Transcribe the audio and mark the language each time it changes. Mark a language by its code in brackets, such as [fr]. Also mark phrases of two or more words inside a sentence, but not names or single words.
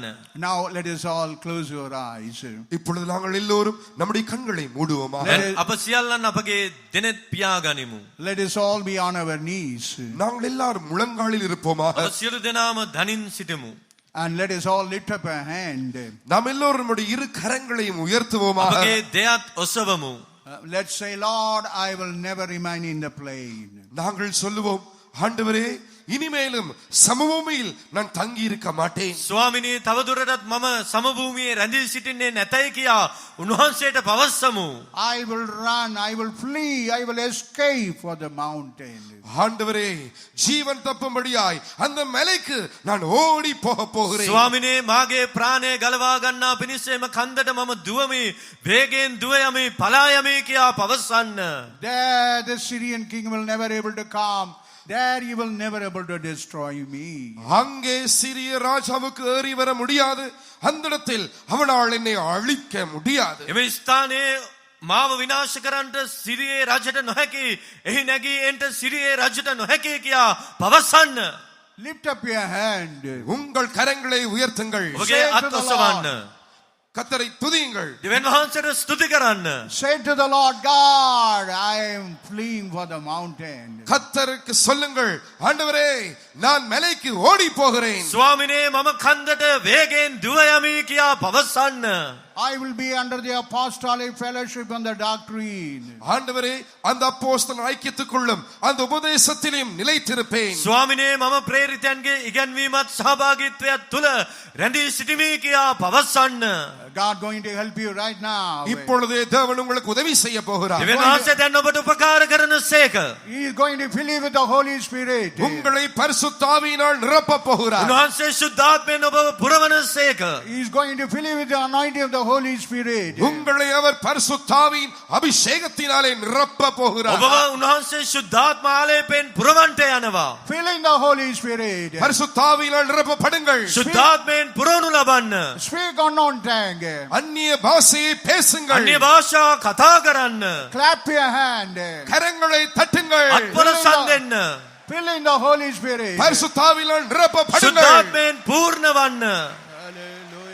[en] Now let us all close your eyes. [ta] இப்பொழுது நாங்கள் எல்லோரும் நம்முடைய கண்களை மூடுவோமா. [si] අප සියල්ලන් අපගේ දෙනෙත් පියාගනිමු. [en] Let us all be on our knees. [ta] நாங்கள் எல்லாரும் முழங்காலில் இருப்போமா. [si] අප සියලු දෙනාම දනින් සිටමු. [en] And let us all lift up a hand. [ta] நாம் எல்லோரும் நம்முடைய இரு கரங்களையும் உயர்த்துவோமா. [si] අපගේ දෙයත් ඔසවමු. [en] Let's say, Lord, I will never remain in the plain. [ta] நாங்கள் சொல்லுவோம், ஆண்டவரே இனிமேலும் சமபூமியில் நான் தங்கி இருக்க மாட்டேன். [si] ස්වාමිනී තවදුරටත් මම සමභූමියේ රැඳී සිටින්නේ නැතයි කියා උන්වහන්සේට පවස්සමු. [en] I will run, I will flee, I will escape for the mountain. [ta] ஆண்டவரே ஜீவன் தப்பும்படியாய் அந்த மலைக்கு நான் ஓடி போக போகிறேன். [si] ස්වාමිනේ මාගේ ප්‍රාණය ගලවා ගන්නා පිණිස එම කන්දට මම දුවමි, වේගෙන් දුව යමි, පලා යමි කියා පවසන්න. [en] There the Syrian king will never able to come. There he will never able to destroy me. [ta] அங்கே சிறிய ராஜாவுக்கு ஏறி வர முடியாது. அந்த இடத்தில் அவனால் என்னை அழிக்க முடியாது. [si] එම ස්ථානයේ මාව විනාශ කරන්නට සිරියේ රජට නොහැකි, එහි නැගී එන්ට සිරියේ රජට නොහැකි කියා පවසන්න. [en] Lift up your hand. [ta] உங்கள் கரங்களை உயர்த்துங்கள். [si] ඔබගේ අත් ඔසවන්න. [ta] கர்த்தரை துதியுங்கள். [si] දෙවියන් වහන්සේට ස්තුති කරන්න. [en] Say to the Lord God, I am fleeing for the mountain. [ta] கர்த்தருக்கு சொல்லுங்கள், ஆண்டவரே நான் மலைக்கு ஓடி போகிறேன். [si] ස්වාමිනේ මම කන්දට වේගෙන් දුව යමි කියා පවසන්න. [en] I will be under the apostolic fellowship and the doctrine. [ta] ஆண்டவரே அந்த அப்போஸ்தல ஐக்கியத்துக்குள்ளும் அந்த உபதேசத்திலும் நிலைத்திருப்பேன். [si] ස්වාමිනේ මම ප්‍රේරිතයන්ගේ ඉගැන්වීමත් සහභාගීත්වයත් තුල රැඳී සිටිමි කියා පවසන්න. [en] God going to help you right now. [ta] இப்பொழுதே தேவன் உங்களுக்கு உதவி செய்ய போகிறார். [si] දෙවියන් වහන්සේ දැන් ඔබට උපකාර කරන සේක. [en] He is going to fill you with the Holy Spirit. [ta] உங்களை பரிசுத்த ஆவியினால் நிரப்ப போகிறார். [si] උන්වහන්සේ ශුද්ධාත්මයෙන් ඔබව පුරවන සේක. [en] He is going to fill you with the anointing of the Holy Spirit. [ta] உங்களை அவர் பரிசுத்த ஆவியின் அபிஷேகத்தினாலே நிரப்ப போகிறார். [si] ඔබව උන්වහන්සේ ශුද්ධාත්ම ආලේපයෙන් පුරවන්ට යනවා. [en] Fill in the Holy Spirit. [ta] பரிசுத்த ஆவியினால் நிரப்பப்படுங்கள். [si] ශුද්ධාත්මයෙන් පුරවනු ලබන්න. [en] Speak unknown tongue. [ta] அந்நிய பாஷையை பேசுங்கள். [si] අන්‍ය භාෂා කතා කරන්න. [en] Clap your hand. [ta] கரங்களை தட்டுங்கள். [si] අත්පොල සන් දෙන්න. [en] Fill in the Holy Spirit. [ta] பரிசுத்த ஆவியினால் நிரப்பப்படுங்கள். [si] ශුද්ධාත්මයෙන් පූර්ණ වන්න. [en] Hallelujah.